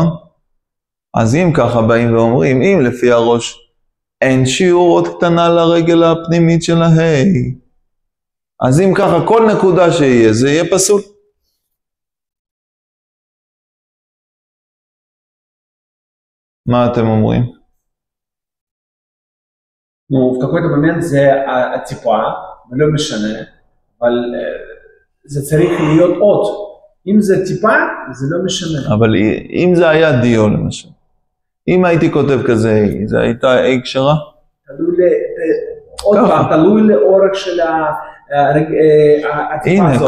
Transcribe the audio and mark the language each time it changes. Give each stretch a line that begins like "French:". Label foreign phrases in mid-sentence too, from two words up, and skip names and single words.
Hebrew: אז אם ככה באים ואומרים, אם לפי הראש אין שיעור עוד קטנה לרגל הפנימית של ההי, אז אם ככה כל נקודה שיהיה, זה יהיה פסול. מה אתם אומרים?
Russian: в какой-то момент
Hebrew: זה הטיפה, ולא משנה, אבל זה צריך להיות אות. אם זה טיפה, זה לא משנה. אבל אם זה היה דיו למשל, אם הייתי כותב כזה, זה הייתה A קשרה? עוד פעם, תלוי לאורך של הטיפה הזאת.